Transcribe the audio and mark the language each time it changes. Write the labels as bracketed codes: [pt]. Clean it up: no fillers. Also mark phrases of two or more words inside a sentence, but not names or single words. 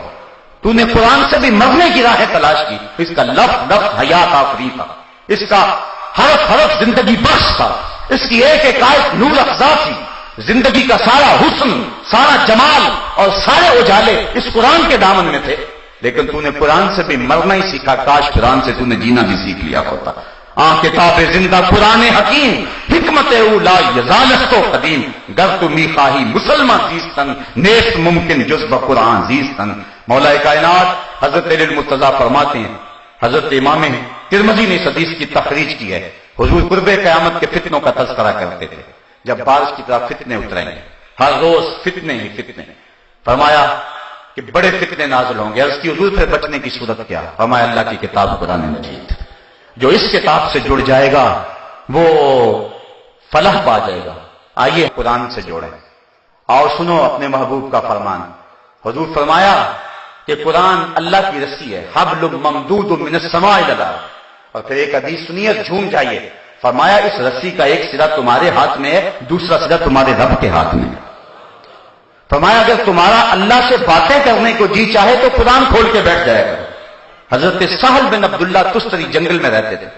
[ur] تو نے قرآن سے بھی مرنے کی راہیں تلاش کی. اس کا لفظ لفظ حیات آفری تھا، اس کا حرف حرف زندگی بخش تھا، اس کی ایک ایک آیت نور افزا تھی. زندگی کا سارا حسن، سارا جمال اور سارے اجالے اس قرآن کے دامن میں تھے. لیکن تو نے قرآن سے بھی مرنا ہی سیکھا کاش قرآن سے تو نے جینا بھی سیکھ لیا ہوتا. [fa] کتاب زندہ قرآن حکیم حکمت اولا یزالست و قدیم گر تمی خواہی مسلمان زیستن نیست ممکن جزب قرآن زیستن. [ur] مولا کائنات حضرت علی المرتضیٰ فرماتے ہیں، حضرت امام ترمذی نے اس حدیث کی تخریج کی ہے، حضور قرب قیامت کے فتنوں کا تذکرہ کرتے تھے. جب بارش کی طرح فتنے اتریں گے، ہر روز فتنے ہی فتنے، فرمایا کہ بڑے فتنے نازل ہوں گے. اس کی حضور پھر بچنے کی صورت کیا؟ فرمایا اللہ کی کتاب قرآن مجید، جو اس کتاب سے جڑ جائے گا وہ فلاح پا جائے گا. آئیے قرآن سے جوڑیں اور سنو اپنے محبوب کا فرمان. حضور فرمایا کہ قرآن اللہ کی رسی ہے، [ar] حبل ممدود من السماء الی الارض. [ur] اور پھر ایک حدیث سنیے جھوم جائیے. فرمایا اس رسی کا ایک سرا تمہارے ہاتھ میں ہے، دوسرا سرا تمہارے رب کے ہاتھ میں ہے. فرمایا اگر تمہارا اللہ سے باتیں کرنے کو جی چاہے تو قرآن کھول کے بیٹھ جائے گا. حضرت سہل بن عبداللہ تستری جنگل میں رہتے تھے.